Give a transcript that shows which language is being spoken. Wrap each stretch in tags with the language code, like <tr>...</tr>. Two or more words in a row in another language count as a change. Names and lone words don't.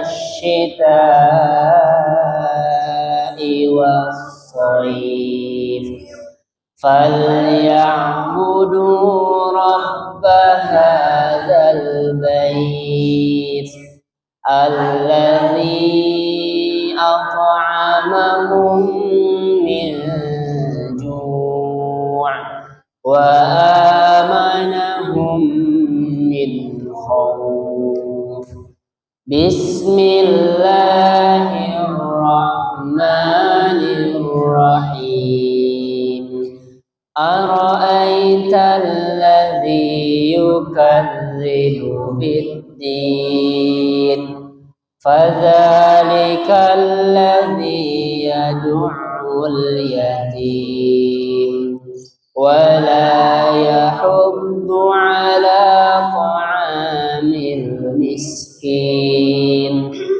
<ar>الشتاء والصيف فليعبدوا رب هذا البيت الذي أطعمهم من جوع وآمنهم من خوف Bismillahirrahmanirrahim. أرأيت الذي يكذب بالدين فذلك الذي يدع اليتيم ولا يحض على طعام المسكين</ar>